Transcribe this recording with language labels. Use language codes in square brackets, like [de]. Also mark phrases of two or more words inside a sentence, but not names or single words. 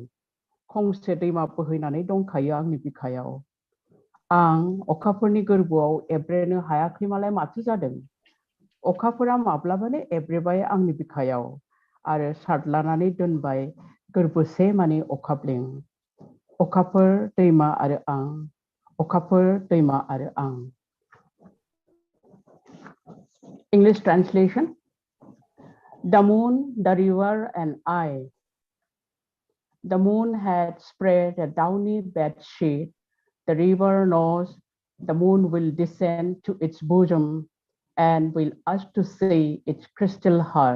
[brx] खंसे दैमा बोहैनानै दंखायो आंनि बिखायाव आं अखाफोरनि गोरबोआव एब्रेनो हायाखै मालाय माथो जादों अखाफोरा माब्लाबानो एब्रेबाय आंनि बिखायाव आरो सारलानानै दोनबाय गोरबोसे मानि अखाब्लें अखाफोर दैमा आरो आं अखाफोर दैमा आरो आं [en] English translation The moon, the river, and I. The moon had spread a downy bed sheet. The river knows the moon will descend to its bosom and will ask to see its crystal heart.